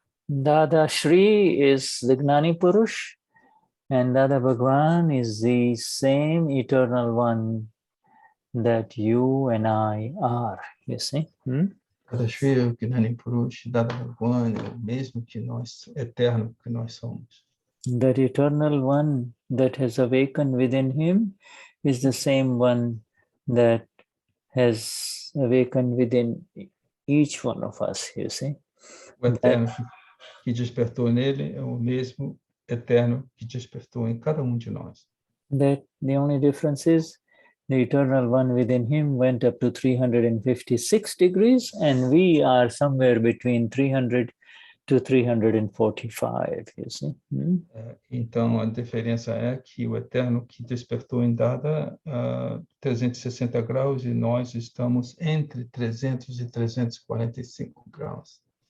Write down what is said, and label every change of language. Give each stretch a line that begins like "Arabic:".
English: Dadashri is the Gnani Purush, and Dada Bhagwan is the same eternal one that you and I are, you see.
Portuguese: Dadashri é o Gnani Purush, Dada Bhagwan é o mesmo que nós, eterno que nós somos.
English: That eternal one that has awakened within him is the same one that has awakened within each one of us, you see.
Portuguese: O eterno que despertou nele é o mesmo eterno que despertou em cada de nós.
English: That the only difference is the eternal one within him went up to 356 degrees, and we are somewhere between 300 to 345, you see.
Portuguese: Então, a diferença é que o eterno que despertou em Dada 360 graus e nós estamos entre 300 e 345 graus.